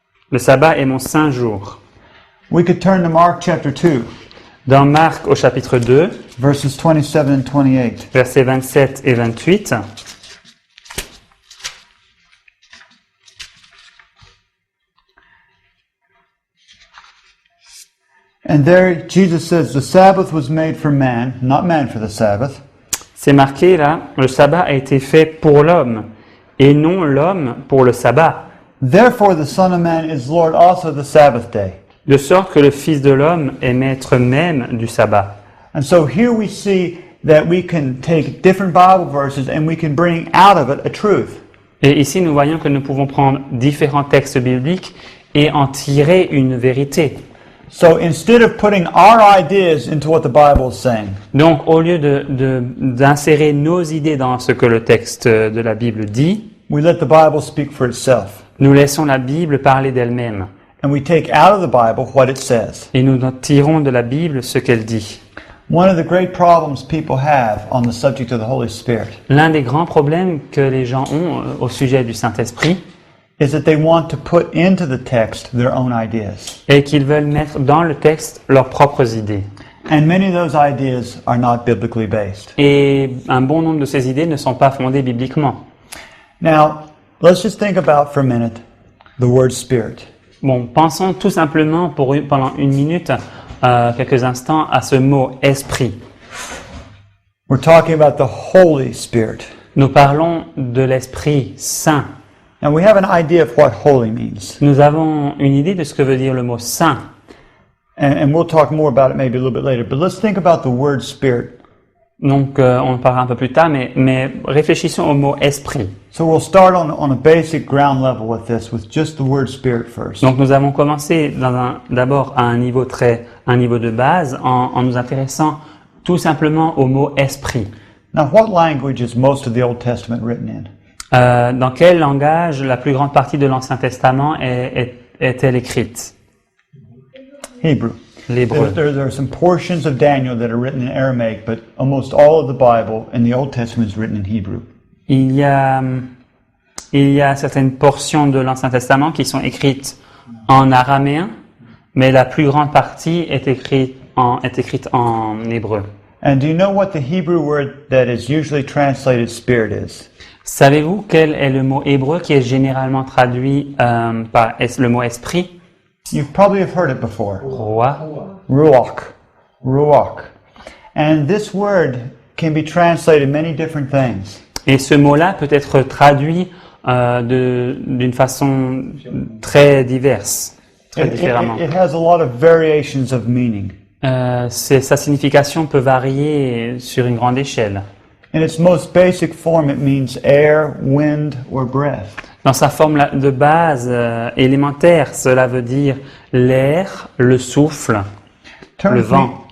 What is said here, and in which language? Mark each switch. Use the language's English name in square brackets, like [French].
[French] Le sabbat est mon saint jour. [English] We could turn to Mark chapter 2, [French] Dans Marc au chapitre 2, [English] verses 27 and 28. [French] versets 27 et 28, [English] And there Jesus says, the Sabbath was made for man, not man for the Sabbath. [French] c'est marqué là, le sabbat a été fait pour l'homme et non l'homme pour le sabbat. [English] Therefore the Son of Man is Lord also of the Sabbath day. [French] De sorte que le Fils de l'homme est maître même du sabbat. [English] And so here we see that we can take different Bible verses and we can bring out of it a truth. [French] Et ici, nous voyons que nous pouvons prendre différents textes bibliques et en tirer une vérité. [English] So instead of putting our ideas into what the Bible is saying, [French] Donc, au lieu d'insérer nos idées dans ce que le texte de la Bible dit, [English] we let the Bible speak for itself. [French] nous laissons la Bible parler d'elle-même. [English] And we take out of the Bible what it says. [French] Et nous tirons de la Bible ce qu'elle dit. [English] One of the great problems people have on the subject of the Holy Spirit [French] L'un des grands problèmes que les gens ont au sujet du Saint-Esprit [English] is that they want to put into the text their own ideas. [French] est qu'ils veulent mettre dans le texte leurs propres idées. [English] And many of those ideas are not biblically based. [French] Et un bon nombre de ces idées ne sont pas fondées bibliquement. [English] Now, let's just think about for a minute the word spirit. [French] Bon, pensons tout simplement pendant une minute, quelques instants, à ce mot « esprit ». [English] We're talking about the Holy Spirit. [French] Nous parlons de l'Esprit Saint. [English] And we have an idea of what holy means. [French] Nous avons une idée de ce que veut dire le mot « saint ». [English] And we'll talk more about it maybe a little bit later. But let's think about the word spirit. [French] Donc, on en parlera un peu plus tard, mais réfléchissons au mot « esprit ». [English] So we'll start on a basic ground level with this, with just the word spirit first. [French] Donc, nous avons commencé d'abord à un niveau de base en nous intéressant tout simplement au mot « esprit ». [English] Now, what language is most of the Old Testament written in? [French] Dans quel langage la plus grande partie de l'Ancien Testament est est-elle écrite? [English] Hebrew. [French] L'hébreu. [English] There are some portions of Daniel that are written in Aramaic, but almost all of the Bible in the Old Testament is written in Hebrew. [French] Il y a certaines portions de l'Ancien Testament qui sont écrites en araméen, mais la plus grande partie est écrite en hébreu. [English] And do you know what the Hebrew word that is usually translated spirit is? [French] Savez-vous quel est le mot hébreu qui est généralement traduit par le mot esprit? [English] You probably have heard it before. [Hebrew] Roi. Ruach. Ruach. [English] And this word can be translated many different things. [French] Et ce mot-là peut être traduit d'une façon très diverse, très différemment. [English] It has a lot of variations of meaning. [French] Sa signification peut varier sur une grande échelle. [English] In its most basic form, it means air, wind, or breath. [French] Dans sa forme de base élémentaire, cela veut dire l'air, le souffle, le vent.